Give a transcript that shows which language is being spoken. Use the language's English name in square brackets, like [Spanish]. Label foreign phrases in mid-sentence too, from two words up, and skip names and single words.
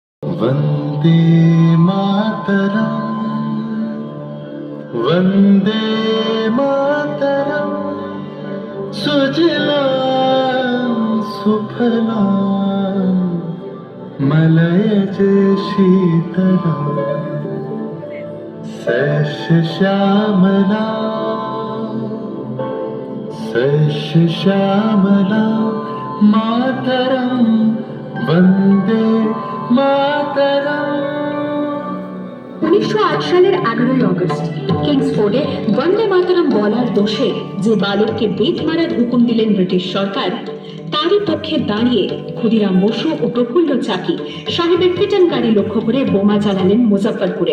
[Sanskrit] वन्दे मातरम् वन्दे मातरम् सुजलां सुफलां मलयज शीतलां सस्यश्यामलां मातरं वन्दे मातरम्। [Bangla] 1908 সালের 11ই অগস্ট কিংসফোর্ডে বন্দে মাতরম বলার দোষে যে বালককে বেত মারার হুকুম দিলেন ব্রিটিশ সরকার, তারই পক্ষে দাঁড়িয়ে ক্ষুদিরাম বসু ও প্রফুল্ল চাকি সাহেবের পিটন গাড়ি লক্ষ্য করে বোমা চালালেন মুজাফফরপুরে।